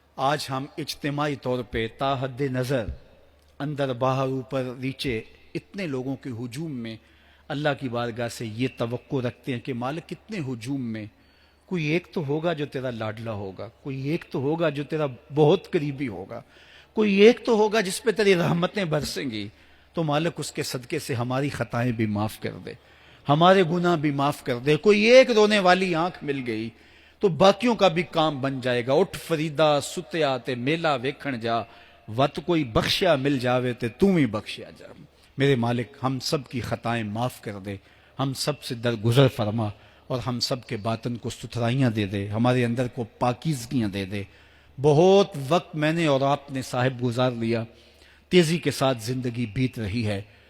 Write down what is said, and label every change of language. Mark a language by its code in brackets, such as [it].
[ur] آج ہم اجتماعی طور پہ تا حد نظر اندر باہر اوپر نیچے اتنے لوگوں کے ہجوم میں اللہ کی بارگاہ سے یہ توقع رکھتے ہیں کہ مالک کتنے ہجوم میں کوئی ایک تو ہوگا جو تیرا لاڈلا ہوگا، کوئی ایک تو ہوگا جو تیرا بہت قریبی ہوگا، کوئی ایک تو ہوگا جس پہ تیری رحمتیں برسیں گی. تو مالک اس کے صدقے سے ہماری خطائیں بھی معاف کر دے، ہمارے گناہ بھی معاف کر دے. کوئی ایک رونے والی آنکھ مل گئی تو باقیوں کا بھی کام بن جائے گا. [pa] اٹھ فریدا ستیا تے میلہ ویکھن جا، وت کوئی بخشیا مل جاوے تے توں ہی بخشیا جا. [ur] میرے مالک ہم سب کی خطائیں معاف کر دے، ہم سب سے درگزر فرما اور ہم سب کے باطن کو ستھرائیاں دے دے، ہمارے اندر کو پاکیزگیاں دے دے. بہت وقت میں نے اور آپ نے صاحب گزار لیا، تیزی کے ساتھ زندگی بیت رہی ہے.